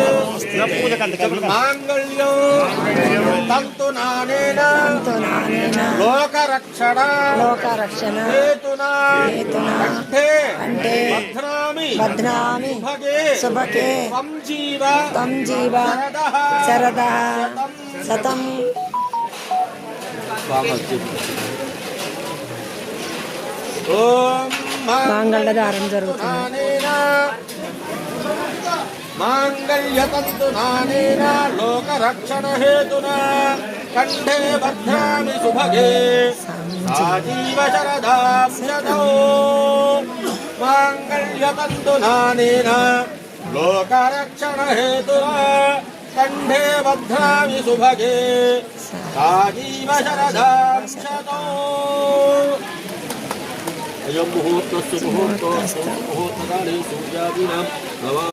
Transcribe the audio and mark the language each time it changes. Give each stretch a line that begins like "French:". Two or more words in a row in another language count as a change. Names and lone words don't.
Sanskrit: मांगल्यो तन्तुनानेन लोकरक्षण हेतुना कंठे बध्नामि सुभगे त्वं जीव शरदः शतं
Telugu: మాంగళ్యధారణ జరుగుతుంది.
Sanskrit: మాంగళ్యతంతునానేన లోకరక్షణ హేతునా కంఠే బధ్నామి శుభగే ఆజీవ శరదాం శతో మాంగళ్యతంతునానేన లోకరక్షణ హేతునా కంఠే బధ్నామి శుభగే ఆజీవ శరదాం శతో अयं मुहूर्तस्य मुहूर्तकाले सूर्यादीनां